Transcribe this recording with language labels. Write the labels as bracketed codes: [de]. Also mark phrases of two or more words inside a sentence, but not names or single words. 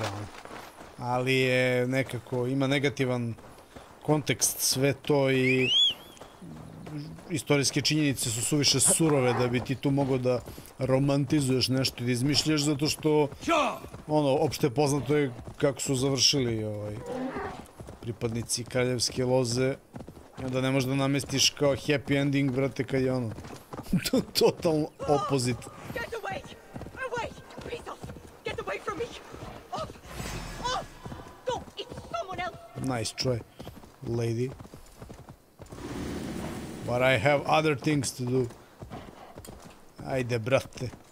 [sr] Ali je nekako, ima negativan kontekst sve to i istorijske činjenice su suviše surove da bi ti tu mogao da romantizuješ nešto i da izmišljaš, zato što ono, opšte poznato je kako su završili pripadnici kraljevske loze. I onda ne možeš da namestiš kao [en] happy ending, [sr] brate, kad je ono totalno opozit. [en] Nice try, lady. But I have other things to do. [sr] Ajde, brate.